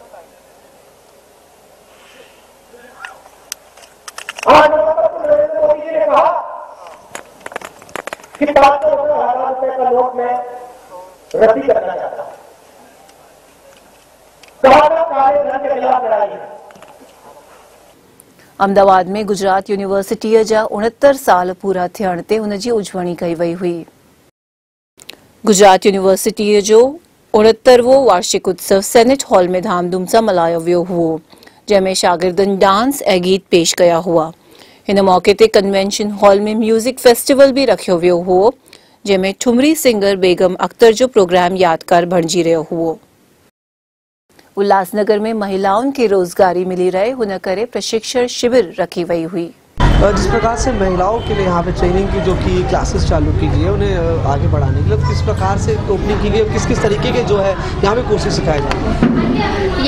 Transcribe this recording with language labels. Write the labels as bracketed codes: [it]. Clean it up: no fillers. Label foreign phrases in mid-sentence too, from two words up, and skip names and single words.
[hi] आज नरेंद्र मोदी जी ने कहा कि 500 रुपये 1,000 रुपए का नोट में रद्दी करना चाहता हूं। कहा था काले धन के खिलाफ लड़ाई है। [sd] अमदावाद में गुजरात यूनिवर्सिटीअ जा 69 साल पूरा थियण ते उन जी उजवणी कई वई हुई। गुजरात यूनिवर्सिटीअ जो 69वों वार्षिक उत्सव सेनेट हॉल में धामधूम सां मल्हायो वियो हुओ, जंहिंमें शागिर्दनि डांस ऐं गीत पेश कया हुआ। हिन मौके ते [en] convention hall [sd] में [en] music festival [sd] भी रखियो वियो हुओ, जंहिंमें ठुमरी सिंगर बेगम अख्तर जो प्रोग्राम यादगार बणिजी रहियो हुओ। उल्लासनगर में महिलाओं के रोजगारी मिली रहे हुन करे प्रशिक्षण शिविर रखी वई हुई। [hi] जिस प्रकार से महिलाओं के लिए यहाँ पे ट्रेनिंग की जो कि क्लासेस चालू की गई है, उन्हें आगे बढ़ाने के लिए किस प्रकार से ओपनिंग की गई है, किस किस तरीके के जो है यहाँ पे कोर्सेज सिखाए जाएंगे?